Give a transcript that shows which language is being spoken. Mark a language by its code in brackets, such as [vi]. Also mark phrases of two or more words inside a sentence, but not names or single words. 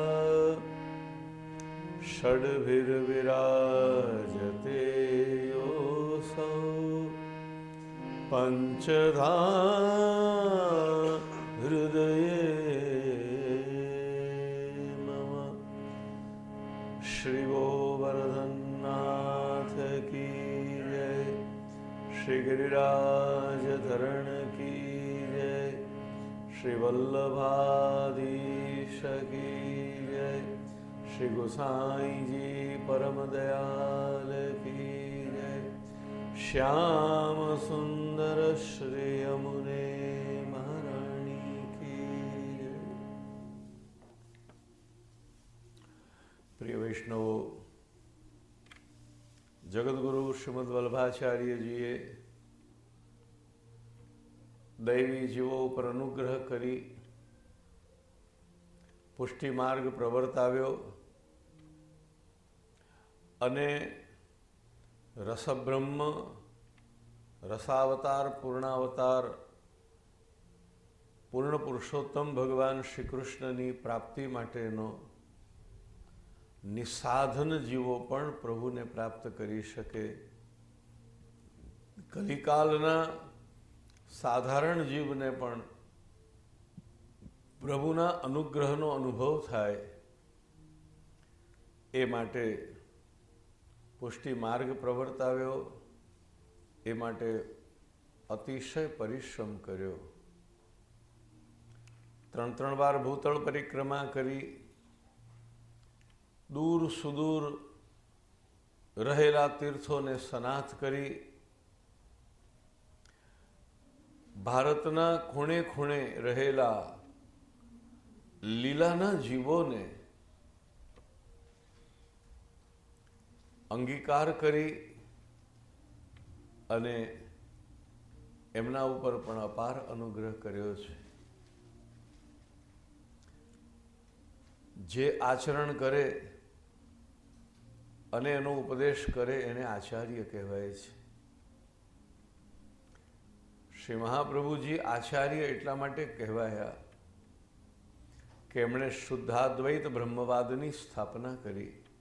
[sa] षड्भिर्विराजते योऽसौ पञ्चधा हृदये मम। [hi] श्री गोवर्धननाथ की जय, श्री गिरिराज धरण की जय, श्री वल्लभाधीश की जय, श्री गोसाई जी परम दयाल की जय। श्याम सुंदर श्री यमुने महारानी की जय। [gu] પ્રિય વૈષ્ણવો, જગતગુરુ શ્રીમદ્ વલ્લભાચાર્ય જીએ દૈવી જીવો પર અનુગ્રહ કરી પુષ્ટિ માર્ગ પ્રવર્તાવ્યો અને રસબ્રહ્મ રસાવતાર પૂર્ણાવતાર પૂર્ણ પુરુષોત્તમ ભગવાન શ્રી કૃષ્ણની પ્રાપ્તિ માટેનો નિસાધન જીવો પણ પ્રભુને પ્રાપ્ત કરી શકે। કલિકાલના સાધારણ જીવને પણ પ્રભુના અનુગ્રહનો અનુભવ થાય એ માટે પુષ્ટિ માર્ગ પ્રવર્તાવ્યો, એ માટે અતિશય પરિશ્રમ કર્યો। 3 વાર ભૂતલ પરિક્રમા કરી, દૂર સુદૂર રહેલા તીર્થો ને સનાથ કરી, ભારતના ખૂણે ખૂણે રહેલા લીલાના જીવોને અંગીકાર કરી અને એમના ઉપર પણ અપાર અનુગ્રહ કર્યો છે। જે આચરણ કરે અને એનો ઉપદેશ કરે એને આચાર્ય કહેવાય છે. શ્રી મહાપ્રભુજી આચાર્ય એટલા માટે કહેવાયા કે એમણે શુદ્ધાદ્વૈત બ્રહ્મવાદની સ્થાપના કરી.